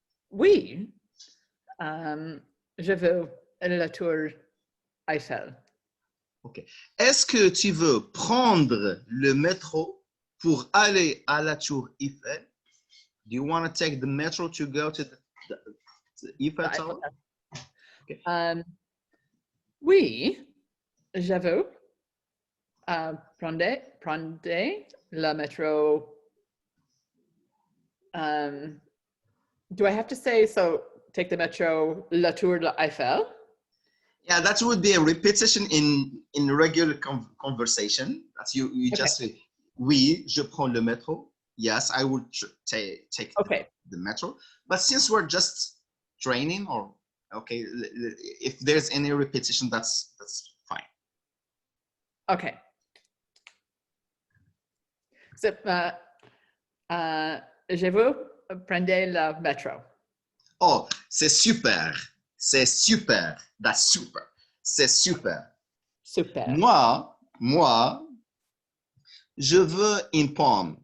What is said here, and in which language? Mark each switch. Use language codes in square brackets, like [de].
[fr] Oui. Je veux la Tour Eiffel. Ok. Est-ce que tu veux prendre le métro pour aller à la tour Eiffel? [en] Do you want to take the metro to go to the Eiffel Tower? Okay. [fr] Oui, je veux prendre le métro. [en] Do I have to say, so take the metro, [fr] la tour de Eiffel? [en] Yeah, that would be a repetition in regular conversation. That's you just say, [fr] oui, je prends le métro. [en] Yes, I would take the metro. But since we're just training, or okay, if there's any repetition, that's fine. Okay. So, [fr] je veux prendre le métro. Oh, c'est super. C'est super. [en] That's super. [fr] C'est super. Super. Moi, je veux une pomme.